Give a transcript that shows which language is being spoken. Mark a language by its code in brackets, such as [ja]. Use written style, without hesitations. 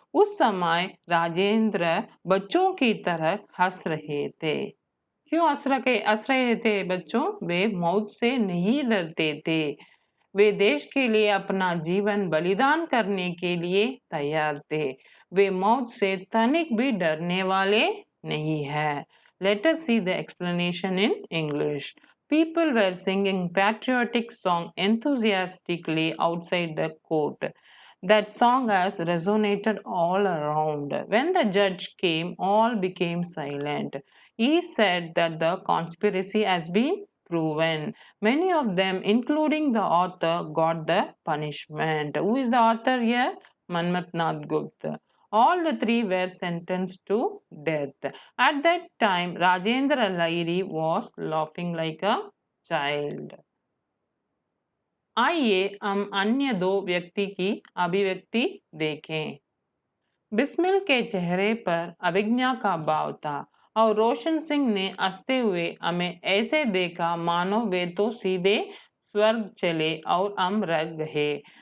[hi] उस समय राजेंद्र बच्चों की तरह हंस रहे थे। क्यों हंस रहे थे बच्चों? वे मौत से नहीं डरते थे। वे देश के लिए अपना जीवन बलिदान करने के लिए तैयार थे। वे मौत से तनिक भी डरने वाले नहीं है। [en] Let us see the explanation in English. People were singing patriotic song enthusiastically outside the court. That song has resonated all around. When the judge came, all became silent. He said that the conspiracy has been proven. Many of them, including the author, got the punishment. Who is the author here? Manmat Nath Gupta. All the three were sentenced to death. At that time, Rajendra Lairi was laughing like a child. [hi] आइए हम अन्य दो व्यक्ति की अभिव्यक्ति देखें। बिस्मिल के चेहरे पर अभिज्ञा का भाव था और रोशन सिंह ने हंसते हुए हमें ऐसे देखा मानो वे तो सीधे स्वर्ग चले और हम रह गए।